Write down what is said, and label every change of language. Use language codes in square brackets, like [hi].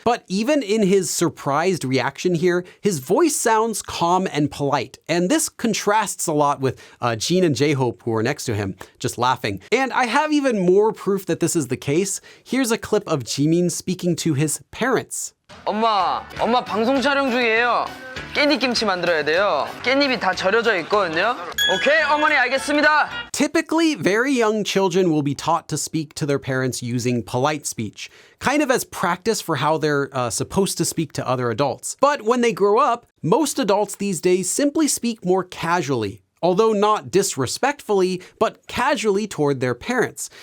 [en] But even in his surprised reaction here, his voice sounds calm and polite. And this contrasts a lot with Jin and J-Hope who are next to him, just laughing. And I have even more proof that this is the case. Here's a clip of Jimin speaking to his parents. [ko] 엄마 방송 촬영 중이에요. 깻잎김치 만들어야 돼요. 깻잎이 다 절여져 있거든요. 오케이, 어머니 알겠습니다. [en] Typically, very young children will be taught to speak to their parents using polite speech, kind of as practice for how they're supposed to speak to other adults. But when they grow up, most adults these days simply speak more casually, although not disrespectfully, but casually toward their parents.